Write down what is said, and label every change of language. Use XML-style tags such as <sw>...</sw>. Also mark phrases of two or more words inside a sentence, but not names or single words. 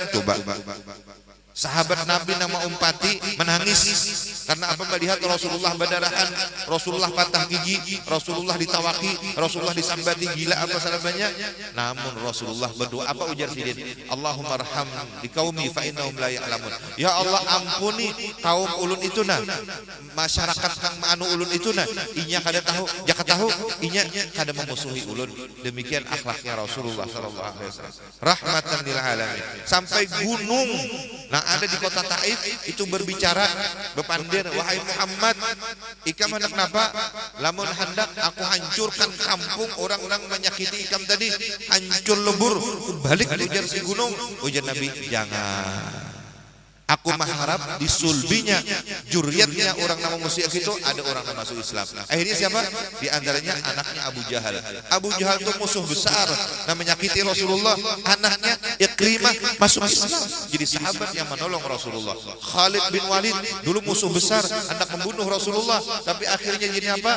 <bjn>Coba sahabat Nabi nama Umpati menangis karena apa? Melihat Rasulullah berdarahan, Rasulullah patah gigi, Rasulullah ditawaki, Rasulullah disambati gila apa salahnya. Namun Rasulullah berdoa apa? Ujar sidin,</bjn> <ar>اللهم ارحم لي قومي فإنهم لا يعلمون.</ar> <bjn>Ya Allah ampuni kaum ulun itu nah, masyarakat kang anu ulun itu nah, inya kada tahu, jaka tahu inya kada memusuhi ulun. Demikian akhlaknya Rasulullah</bjn> <ar>صلى الله عليه وسلم, رحمة للعالمين.</ar> <bjn>Sampai gunung nah ada di kota Taif itu berbicara, berpandir, wahai Muhammad, ikam hendak napa? Lamun hendak aku hancurkan kampung orang-orang menyakiti ikam tadi, hancur lebur, balik ujar si gunung. Ujar Nabi, jangan. Aku mengharap di sulbinya, juriatnya orang nama musyrik itu ada orang yang masuk Islam. Akhirnya siapa? Di antaranya anaknya Abu Jahal. Abu Jahal itu musuh besar, nah menyakiti Rasulullah. Anaknya Ikrimah masuk Islam, jadi sahabat yang menolong Rasulullah. Khalid bin Walid dulu musuh besar, hendak membunuh Rasulullah, tapi akhirnya jadi apa?</bjn>